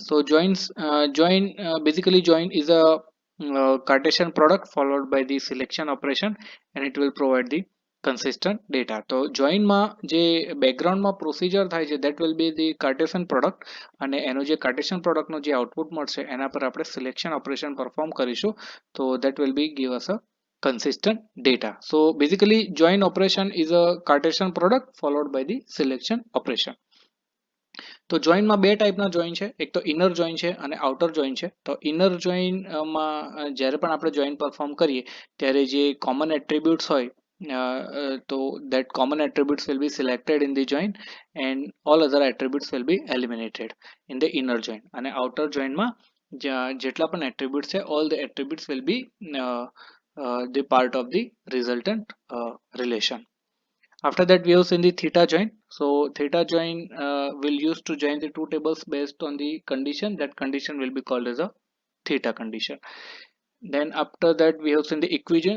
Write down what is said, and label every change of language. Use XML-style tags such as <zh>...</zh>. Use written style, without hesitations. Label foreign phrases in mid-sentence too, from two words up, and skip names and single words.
<en>તો join basically join is a Cartesian product followed by the selection operation and it will provide the consistent data.</en> <gu>તો જોઈનમાં જે</gu> <en>backgroundમાં procedure</en> <gu>થાય છે</gu> <en>that will be the Cartesian product</en> <gu>અને એનો જે</gu> <en>Cartesian productનો</en> <gu>જે આઉટપુટ મળશે એના પર આપણે</gu> <en>selection operation perform</en> <gu>કરીશું તો</gu> <en>that will be give us a consistent data. So basically join operation is a Cartesian product followed by the selection operation.</en> <gu>તો જોઈનમાં બે ટાઈપના જોઈન છે, એક તો</gu> <en>inner join</en> <gu>છે અને</gu> <en>outer join</en> <gu>છે. તો</gu> <en>inner joinમાં</en> <gu>જ્યારે પણ આપણે</gu> <en>join perform</en> <gu>કરીએ ત્યારે જે</gu> <en>common attributes</en> <gu>હોય તો</gu> <en>that common attributes will be selected in the join and all other attributes will be eliminated in the inner join. અને outer joinમાં</en> <gu>જેટલા પણ</gu> <en>attributes છે all the attributes will be the part of the resultant relation. After that we have seen the theta join. So theta join will use to join the two tables based on the condition. That condition will be called as a theta condition. Then after that we have seen the equijoin.</en>